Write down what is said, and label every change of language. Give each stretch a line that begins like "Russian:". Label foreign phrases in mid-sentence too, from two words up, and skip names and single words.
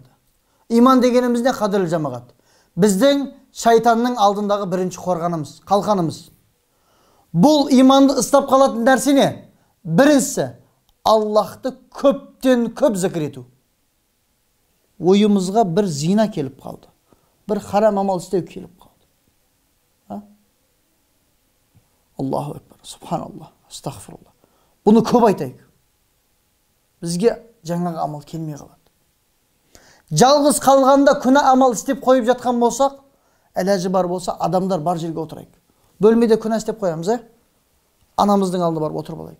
Kazakh: Иман дегеніміз не, қадірлі жамағат? Біздің шайтанның алдындағы бірінші қорғанымыз, қалқанымыз. Бұл иманды ұстап қалатын нәрсе не? Біріншісі, Аллахты көптен көп зікір ету. Ойымызға бір зина келіп қалды. Бір харам амал істеу келіп қалды.
Arabic: الله أكبر، سبحان الله, астағфируллах.
Kazakh: Бұны көп айтайық. Бізге жаңағы амал келмей қалады. Жалғыз қалғанда күнә амал істеп қойып жатқан болсақ, әләжі бар болса, адамдар бар жерге отырайық. Бөлмеде күнә істеп қоямыз, анамыздың алдына барып отырып алайық.